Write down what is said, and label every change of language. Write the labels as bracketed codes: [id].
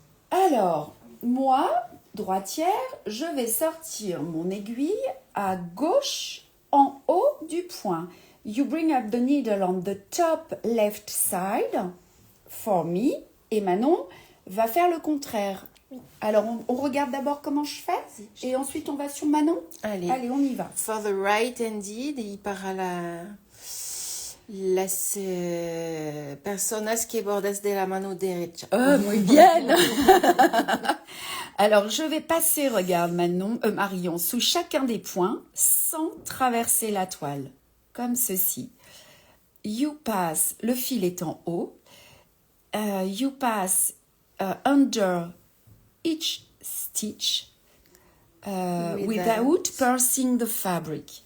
[fr] Alors, moi, droitière, je vais sortir mon aiguille à gauche en haut du point. [en] You bring up the needle on the top left side for me. [fr] Et Manon va faire le contraire. Alors, on regarde d'abord comment je fais et ensuite on va sur Manon. Allez. Allez, on y va. [en] For the right indeed, [es] y para las personas que bordas de la mano derecha. Muy bien. [fr] Alors, je vais passer, regarde Marion, sous chacun des points sans traverser la toile, comme ceci. [en] You pass, [fr] le fil est en haut. [en] You pass under each stitch without piercing the fabric.